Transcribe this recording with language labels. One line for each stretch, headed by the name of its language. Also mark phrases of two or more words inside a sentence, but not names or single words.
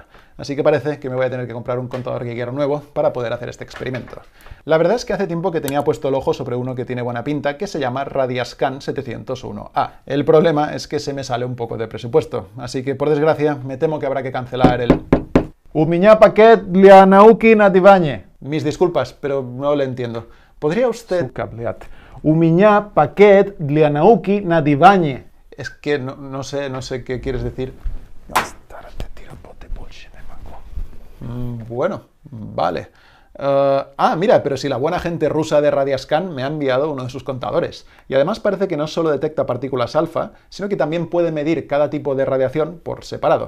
Spanish: Así que parece que me voy a tener que comprar un contador Geiger nuevo para poder hacer este experimento. La verdad es que hace tiempo que tenía puesto el ojo sobre uno que tiene buena pinta, que se llama Radiascan 701A. El problema es que se me sale un poco de presupuesto, así que por desgracia me temo que habrá que cancelar el...
Russian: У меня пакет для науки на диване.
Spanish: Mis disculpas, pero no le entiendo. ¿Podría usted...?
Russian: Сука, блядь. У меня пакет для науки на диване.
Spanish: Es que no sé qué quieres decir. Bueno, vale. Mira, pero si la buena gente rusa de Radiascan me ha enviado uno de sus contadores. Y además parece que no solo detecta partículas alfa, sino que también puede medir cada tipo de radiación por separado.